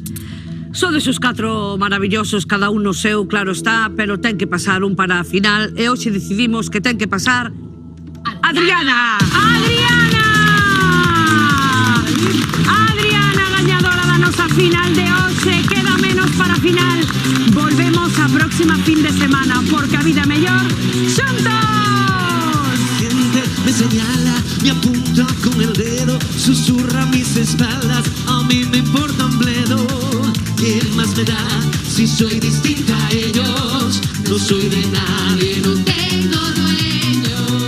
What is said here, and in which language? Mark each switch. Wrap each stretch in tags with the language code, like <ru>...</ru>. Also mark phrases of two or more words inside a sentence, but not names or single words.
<gl>Sodes os 4 maravillosos, cada un no seu, claro está, pero ten que pasar un para a final e hoxe decidimos que ten que pasar Adriana. Adriana! Adriana, gañadora da nosa final de hoxe. Queda menos para a final. Volvemos a próxima fin de semana, porque a vida mellor xuntos.</gl> <es>Gente me señala, me apunta con el dedo, susurra mis espaldas, a mí me importa un bledo. ¿Qué más me da si soy distinta a ellos? No soy de nadie, no tengo dueño.</es>